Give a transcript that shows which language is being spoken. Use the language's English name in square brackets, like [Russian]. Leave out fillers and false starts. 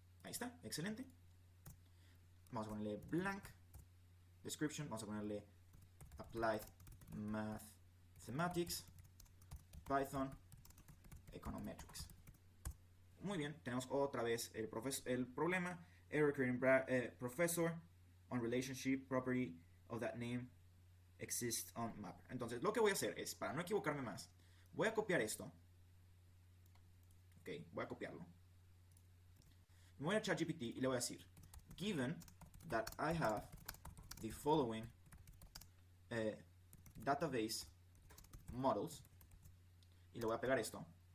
[Spanish] Ahí está, excelente. Vamos a ponerle blank description. Vamos a ponerle [English] applied mathematics Python econometrics. [Spanish] Muy bien, tenemos otra vez el problema. [English] Error creating professor on relationship property of that name exists on mapper. [Spanish] Entonces lo que voy a hacer es, para no equivocarme más, voy a copiar esto. Ok, voy a copiarlo. Me voy a ChatGPT y le voy a decir, [English] given that I have the following database models, [Spanish] y le voy a pegar esto.